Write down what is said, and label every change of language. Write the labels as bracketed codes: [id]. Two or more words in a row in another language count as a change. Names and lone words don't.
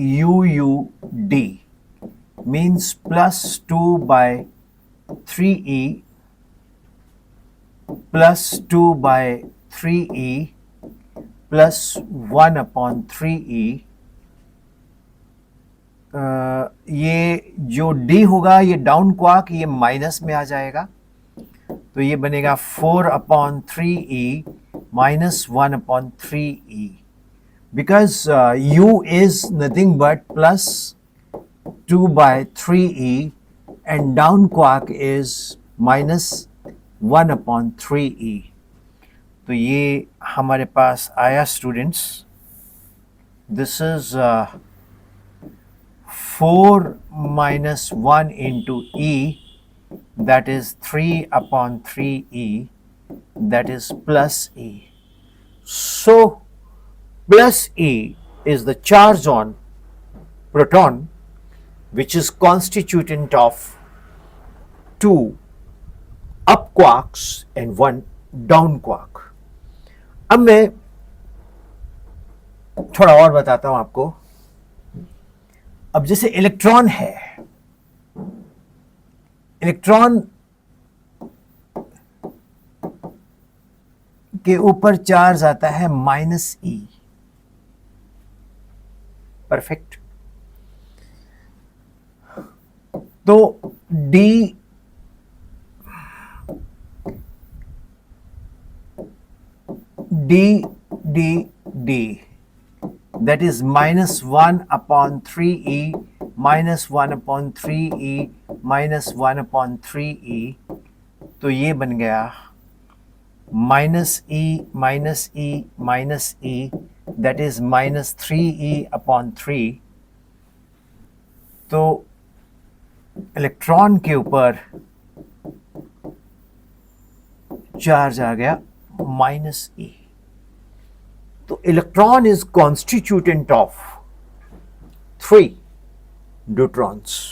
[en] UUD मीन्स +2/3e +2/3e +1/3e. [hi] ये जो D होगा, ये [en] down quark, [hi] ये माइनस में आ जाएगा, तो ये बनेगा 4/3e -1/3e. [en] Because U is nothing but +2/3e and down quark is -1/3e. [hi] तो ये हमारे पास आया स्टूडेंट्स. [en] this is 4 - 1 into e, that is 3/3e, that is +e. So +e is the charge on proton, which is constituent of 2 up quarks and 1 down quark. [hi] अब मैं थोड़ा और बताता हूं आपको. अब जैसे इलेक्ट्रॉन है, इलेक्ट्रॉन के ऊपर चार्ज आता है -e. परफेक्ट. तो D [en] that is -1/3e -1/3e [hi] -1/3e. तो ये बन गया -e, [en] that is -3e/3. [hi] तो इलेक्ट्रॉन के ऊपर चार्ज आ गया -e. तो [en] electron is constituent of 3 neutrons.